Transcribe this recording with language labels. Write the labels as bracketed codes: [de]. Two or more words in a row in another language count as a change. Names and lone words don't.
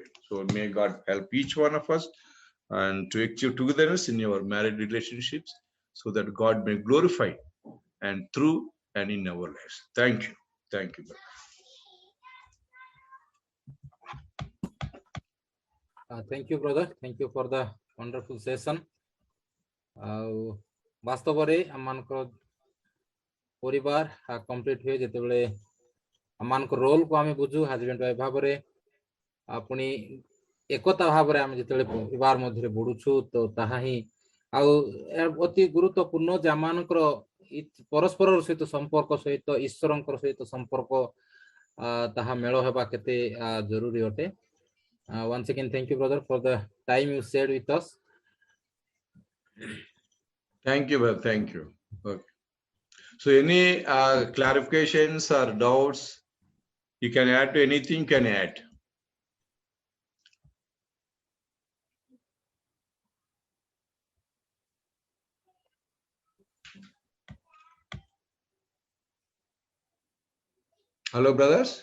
[en] So may God help each one of us and to achieve togetherness in your married relationships, so that God may glorify and through and in our lives. Thank you. Thank you. Thank you, brother. Thank you for the wonderful session. [or] ବାସ୍ତବରେ ଆମମାନଙ୍କର ପରିବାର କମ୍ପ୍ଲିଟ୍ ହୁଏ ଯେତେବେଳେ ଆମମାନଙ୍କ ରୋଲକୁ ଆମେ ବୁଝୁ [en] husband wife [or] ଭାବରେ ପୁଣି ଏକତା ଭାବରେ ଆମେ ଯେତେବେଳେ ପରିବାର ମଧ୍ୟରେ ବଢୁଛୁ ତ ତାହା ହିଁ ଆଉ ଅତି ଗୁରୁତ୍ୱପୂର୍ଣ୍ଣ ଯେ ଆମମାନଙ୍କର ପରସ୍ପର ସହିତ ସମ୍ପର୍କ ସହିତ ଈଶ୍ୱରଙ୍କର ସହିତ ସମ୍ପର୍କ ତାହା ମେଳ ହେବା କେତେ ଜରୁରୀ ଅଟେ. [en] Once again, thank you, brother, for the time you shared with us. Thank you, brother. Thank you. Okay. So any clarifications or doubts, you can add to anything, you can add. Hello, brothers?